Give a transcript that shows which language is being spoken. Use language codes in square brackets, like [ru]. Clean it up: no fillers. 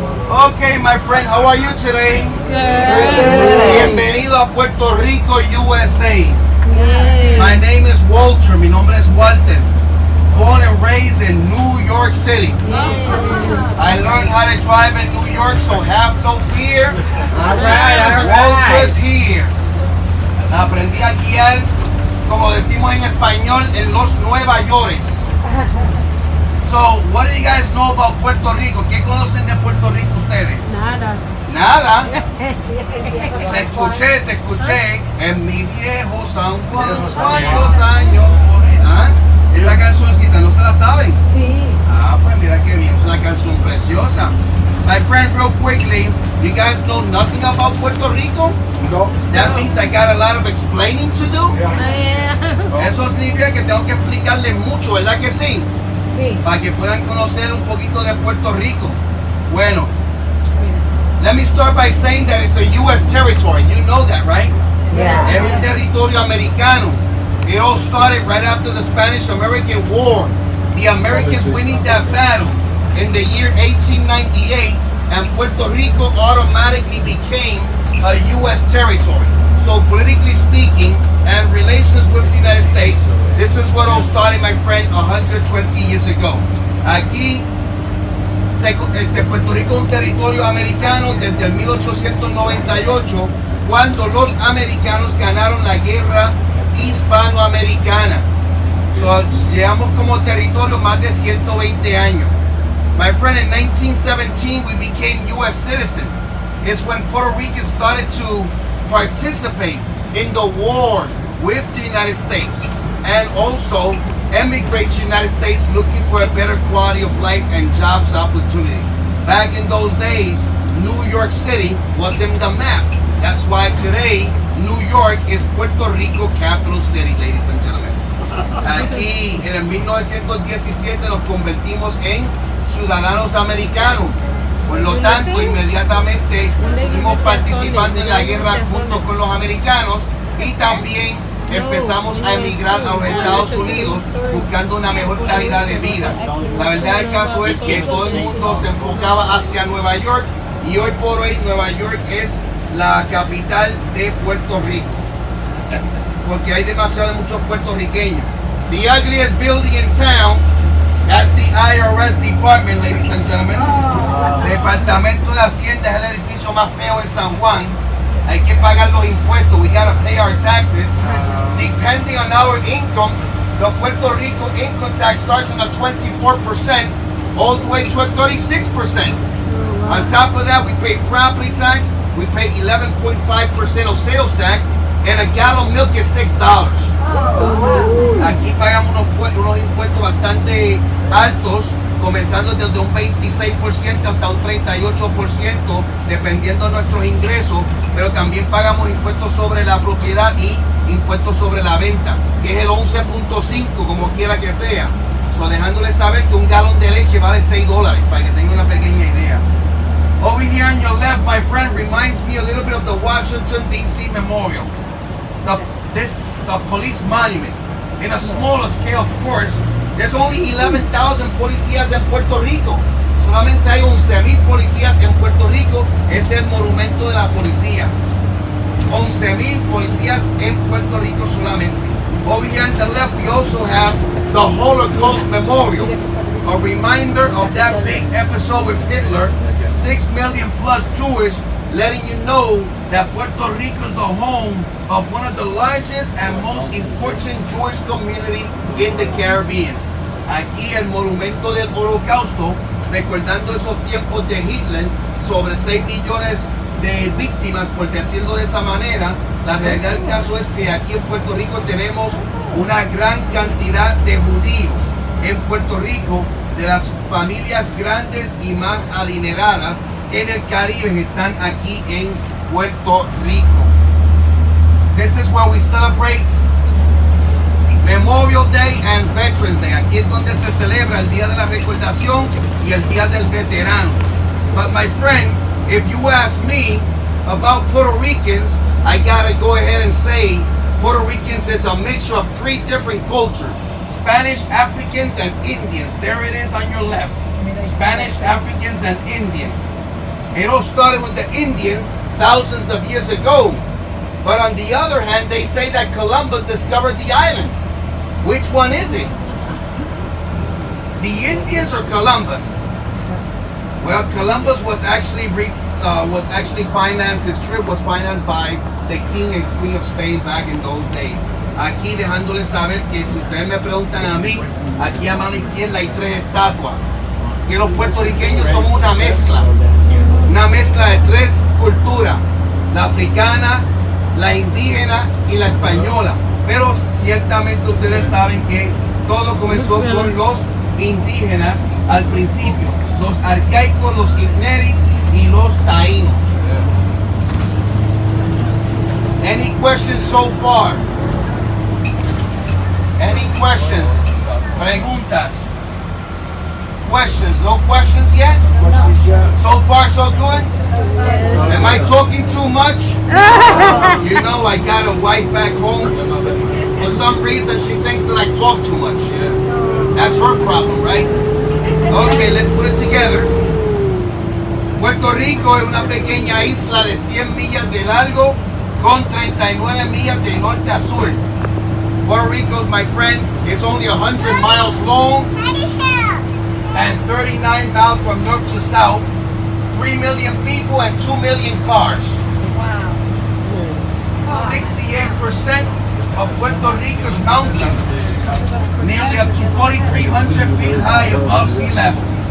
[en] Okay, my friend, how are you today? [es] Bienvenido a Puerto Rico, USA. [en] My name is Walter, [es] mi nombre es Walter. [en] Born and raised in New York City. I learned how to drive in New York, so have no fear. Walter's here. [es] Aprendí a guiar, como decimos en español, en los Nueva Yorkes. [en] So, what do you guys know about Puerto Rico? [es] ¿Qué conocen de Puerto Rico ustedes? Nada. Nada. Te escuché en mi viejo San Juan. ¿Cuántos años por ahí? ¿Ah? Esa cancioncita, ¿no se la saben? Sí. Ah, pues mira qué bien, es una canción preciosa. [en] My friend, real quickly, you guys know nothing about Puerto Rico? No. That means I got a lot of explaining to do. [es] Eso significa que tengo que explicarles mucho, ¿verdad que sí? Sí. Para que puedan conocer un poquito de Puerto Rico. [en] Bueno, let me start by saying that it's a U.S. territory. You know that, right? Yes. [es] Es un territorio americano. [en] It all started right after the Spanish-American War. The Americans winning that battle in the year 1898, and Puerto Rico automatically became a U.S. territory. So politically speaking, and relations with the United States, this is what all started, my friend, 120 years ago. [es] Aquí, Puerto Rico es un territorio americano desde el 1898, cuando los americanos ganaron la guerra hispanoamericana. So, llevamos como territorio más de 120 años. [en] My friend, in 1917, we became U.S. citizen. It's when Puerto Ricans started to participate in the war with the United States and also emigrate to the United States looking for a better quality of life and jobs opportunity. Back in those days, New York City was in the map. That's why today, New York is Puerto Rico capital city, ladies and gentlemen. [es] Aquí en el 1917 nos convertimos en ciudadanos americanos. Por lo tanto, inmediatamente estuvimos participando en la guerra junto con los americanos y también empezamos a emigrar a los Estados Unidos buscando una mejor calidad de vida. La verdad del caso es que todo el mundo se enfocaba hacia Nueva York y hoy por hoy Nueva York es la capital de Puerto Rico, porque hay demasiado de muchos puertorriqueños. [en] The ugliest building in town, that's the IRS department, ladies and gentlemen. [es] Departamento de Hacienda es el edificio más feo en San Juan. Hay que pagar los impuestos. [en] We gotta pay our taxes. Depending on our income, the Puerto Rico income tax starts on a 24% all the way to a 36%. On top of that, we pay property tax, we pay 11.5% of sales tax, and a gallon of milk is $6. [es] Aquí pagamos unos impuestos bastante altos, comenzando desde un 26% hasta un 38%, dependiendo de nuestros ingresos, pero también pagamos impuestos sobre la propiedad y impuestos sobre la venta, que es el 11.5, como quiera que sea. So, dejándoles saber que un galón de leche vale $6, para que tengan una pequeña idea. [en] Over here on your left, my friend, reminds me a little bit of the Washington, D.C. Memorial. The police monument. In a smaller scale, of course, there's only 11,000 [es] policías en Puerto Rico. Solamente hay 11,000 policías en Puerto Rico. Es el monumento de la policía. 11,000 policías en Puerto Rico solamente. [en] Over here on the left, we also have the Holocaust Memorial. A reminder of that big episode with Hitler, 6 million plus Jewish, letting you know that Puerto Rico is the home of one of the largest and most important Jewish community in the Caribbean. [es] Aquí el monumento del Holocausto, recordando esos tiempos de Hitler, sobre 6 millones de víctimas, por decirlo de esa manera. La realidad del caso es que aquí en Puerto Rico tenemos una gran cantidad de judíos. En Puerto Rico, de las familias grandes y más adineradas en el Caribe, que están aquí en Puerto Rico. [en] This is where we celebrate Memorial Day and Veterans Day. [es] Aquí es donde se celebra el Día de la Recordación y el Día del Veterano. [en] But my friend, if you ask me about Puerto Ricans, I gotta go ahead and say Puerto Ricans is a mixture of 3 different cultures. Spanish, Africans, and Indians. There it is on your left. Spanish, Africans, and Indians. It all started with the Indians thousands of years ago. But on the other hand, they say that Columbus discovered the island. Which one is it? The Indians or Columbus? Well, Columbus was actually financed. His trip was financed by the King and Queen of Spain back in those days. [es] Aquí dejándoles saber que si ustedes me preguntan a mí, aquí a mano izquierda hay 3 estatuas. Que los puertorriqueños somos una mezcla de 3 culturas: la africana, la indígena y la española. Pero ciertamente ustedes saben que todo comenzó con los indígenas al principio, los arcaicos, los Eateries y los taínos. [en] Any questions so far? Any questions? Preguntas? Questions? No questions yet? So far so good? Am I talking too much? You know, I got a wife back home. For some reason she thinks that I talk too much. That's her problem, right? Okay, let's put it together. [es] Puerto Rico es una pequeña isla de 100 millas de largo con 39 millas de norte a sur. [en] Puerto Rico, my friend, is only 100 miles long and 39 miles from north to south. 3 million people and 2 million cars. Wow. 68% of Puerto Rico's mountains, nearly up to 4,300 feet high above sea level.